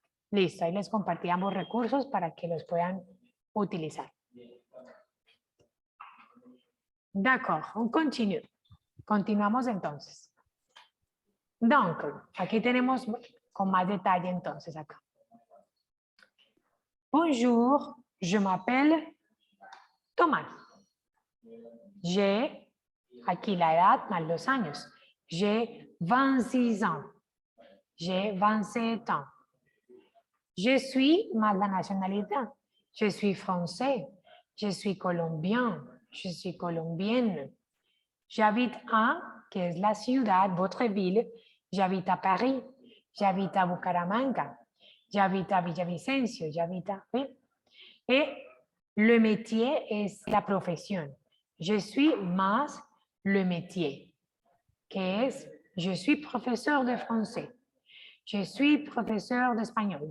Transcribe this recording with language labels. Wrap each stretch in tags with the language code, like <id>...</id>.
<es>Listo, ahí les compartí ambos recursos para que los puedan utilizar.</es> <fr>D'accord, on continue.</fr> <es>Continuamos entonces. Donc, aquí tenemos con más detalle entonces acá.</es> <fr>Bonjour, je m'appelle Tomás.</fr> <es>J'ai, aquí la edad más los años.</es> <fr>J'ai 26 ans. J'ai 27 ans. Je suis</fr> <es>más la nacionalidad.</es> <fr>Je suis français. Je suis colombien. Je suis colombienne. J'habite à,</fr> <es>que es la ciudad,</es> <fr>votre ville. J'habite à Paris. J'habite à Bucaramanga. J'habite à Villavicencio. J'habite à... ¿sí? Et le métier</fr> <es>es la profesión.</es> <fr>Je suis más le métier, que es, je suis professeur de français. Je suis professeur d'espagnol.</fr>